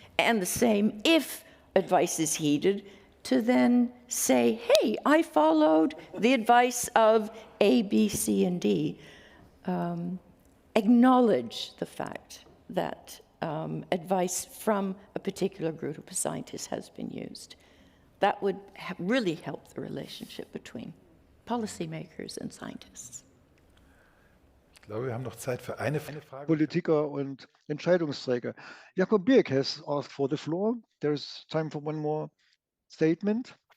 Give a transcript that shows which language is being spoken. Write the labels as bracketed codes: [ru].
[en] And the same, if advice is heeded, to then say, hey, I followed the advice of A, B, C, and D. Acknowledge the fact that advice from a particular group of scientists has been used. That would really help the relationship between policymakers and scientists. [de] Ich glaube, wir haben noch Zeit für eine Frage. Politiker und Entscheidungsträger. [en] Jakob Birk has asked for the floor. There's time for one more statement.